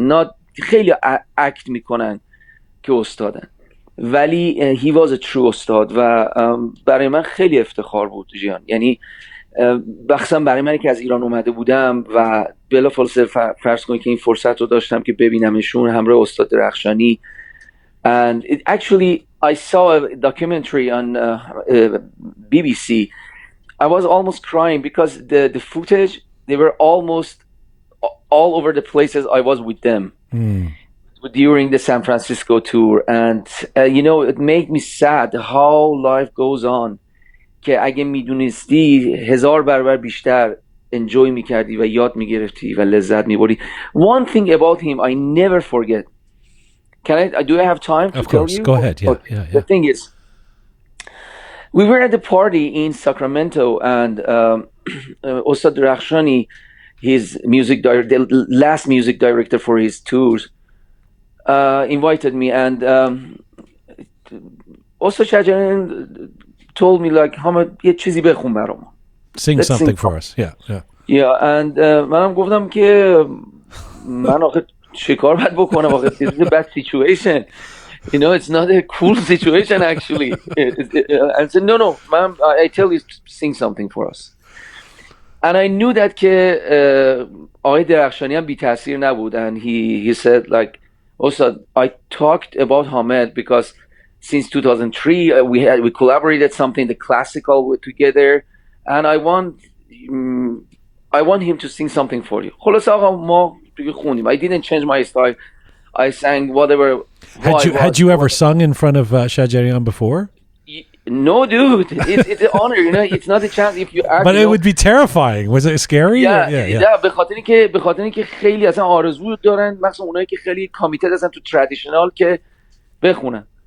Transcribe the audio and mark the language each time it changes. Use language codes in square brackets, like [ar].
[fa] Not خیلی اکت میکنن که استادن، ولی [en] he was a true [fa] استاد و برای من خیلی افتخار بود جیان. یعنی بخصوصا برای من که از ایران اومده بودم و بلافاصله فرض کنید که این فرصت رو داشتم که ببینمشون همراه استاد درخشانی. [en] And actually I saw a documentary on BBC. I was almost crying because the footage, they were almost all over the places I was with them during the San Francisco tour. And it made me sad how life goes on, [fa] که اگه میدونستی 1000 برابر بیشتر enjoy میکردی و یاد میگرفتی و لذت میبری. [en] One thing about him I never forget. Do I have time to tell you? Of course, go ahead. Yeah. The thing is, we were at the party in Sacramento, and Ustad Rakhshani, his the last music director for his tours, invited me, and Ustad Shajarian told me, like, Hamid, [fa] یه چیزی بخون برام. [en] Sing something for us. Yeah. Yeah, and [fa] منم گفتم که من آخه چه کار باید بکنم آخه [en] it's a bad situation. It's not a cool situation actually. I said, no, ma'am, I tell you to sing something for us. And I knew that [fa] که آقای درخشانی هم بی تاثیر نبود. [en] And he said, like, also I talked about Hamid because since 2003 we collaborated something, the classical together, and I want him to sing something for you. [fa] خلاص آقا ما خوندیم. [en] I didn't change my style. I sang whatever. Had you ever sung in front of Shajarian before? No, dude. It's an honor. It's not a chance if you ask. But it would be terrifying. Was it scary? Yeah. [fa] به خاطر اینکه خیلی اصلا آرزو دارن، مثلا اونایی که خیلی کامیتد هستن تو ترادیشنال که بخونن.